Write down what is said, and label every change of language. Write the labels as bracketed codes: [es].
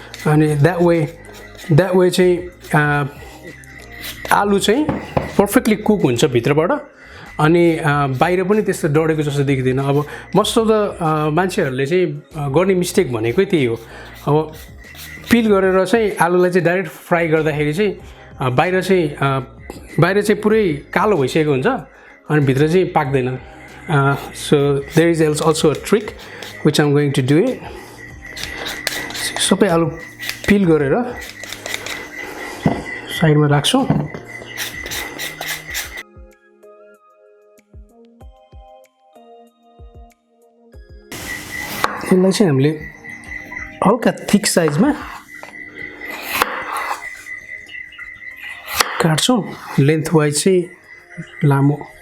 [ne] अनि [en] that way [ne] चाहिँ आलु चाहिँ [en] perfectly cook [ne] हुन्छ भित्रबाट, अनि बाहिर पनि त्यस्तो डढेको जस्तो देखिँदैन। अब [en] most of the [ne] मान्छेहरूले चाहिँ गर्ने मिस्टेक भनेकै त्यही हो। अब पिल गरेर चाहिँ आलुलाई चाहिँ डाइरेक्ट फ्राई गर्दाखेरि चाहिँ बाहिर चाहिँ पुरै कालो भइसकेको हुन्छ, अनि भित्र चाहिँ पाक्दैन। [en] So there is also a trick which I am going to do it. [ne] सबै आलु पिल गरेर साइडमा राख्छौँ। यसलाई चाहिँ हामीले हल्का थिक साइजमा काट्छौँ, लेन्थ वाइज चाहिँ लामो।